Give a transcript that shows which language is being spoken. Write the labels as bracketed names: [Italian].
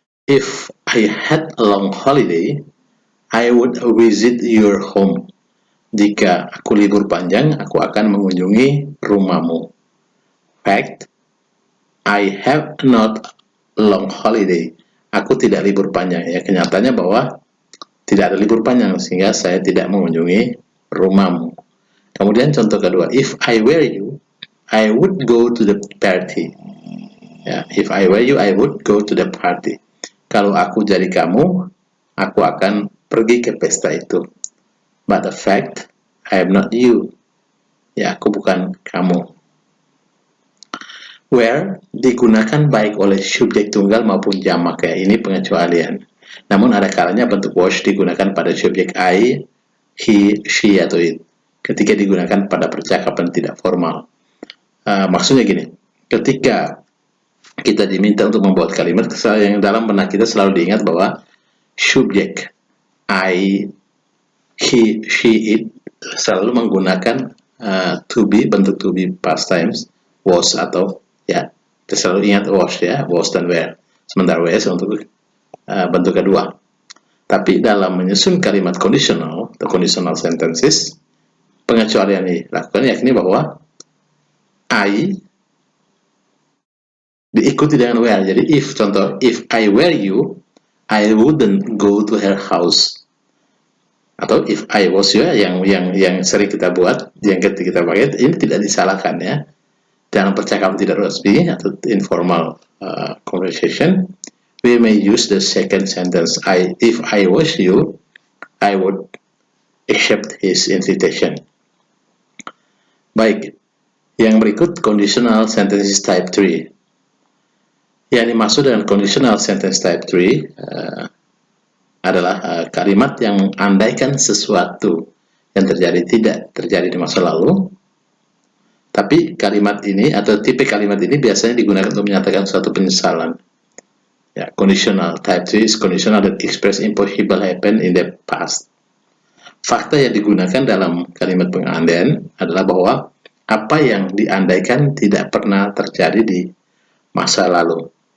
[English] If I had a long holiday, I would visit your home. [Indonesian] Jika aku libur panjang, aku akan mengunjungi rumahmu. [English] Fact, I have not a long holiday. [Indonesian] Aku tidak libur panjang. Ya, kenyataannya bahwa tidak ada libur panjang sehingga saya tidak mengunjungi rumahmu. Kemudian contoh kedua, [English] if I were you, I would go to the party. [Indonesian] Ya, [English] if I were you, I would go to the party. [Indonesian] Kalau aku jadi kamu, aku akan pergi ke pesta itu. [English] But the fact, I am not you. [Indonesian] Ya, aku bukan kamu. Where digunakan baik oleh subjek tunggal maupun jamak, ya, ini pengecualian. Namun ada kalanya bentuk was digunakan pada subjek I, he, she, atau it. Ketika digunakan pada percakapan tidak formal. Maksudnya gini, ketika kita diminta untuk membuat kalimat, yang dalam benak kita selalu diingat bahwa subjek I, he, she, it selalu menggunakan to be, bentuk to be past times, was atau ya, kita selalu ingat was ya, was dan were. Sementara was untuk bentuk kedua. Tapi dalam menyusun kalimat conditional atau conditional sentences, pengecualian yang dilakukan yakni bahwa I diikuti dengan where. Jadi [English] if, [Indonesian] contoh, [English] if I were you, I wouldn't go to her house. [Indonesian] Atau [English] if I was you, [Indonesian] yang sering kita buat, yang ketika kita pakai, ini tidak disalahkan ya. Dalam percakapan tidak resmi atau [English] informal conversation, we may use the second sentence. If I was you, I would accept his invitation. [Indonesian] Baik, yang berikut conditional sentences type 3. Yang dimaksud dengan conditional sentence type 3 adalah kalimat yang andaikan sesuatu yang terjadi tidak terjadi di masa lalu, tapi kalimat ini atau tipe kalimat ini biasanya digunakan untuk menyatakan suatu penyesalan. Ya, [English] conditional type 3 is conditional that express impossible happen in the past. [Indonesian] Fakta yang digunakan dalam kalimat pengandaian adalah bahwa apa yang diandaikan tidak pernah terjadi di masa lalu.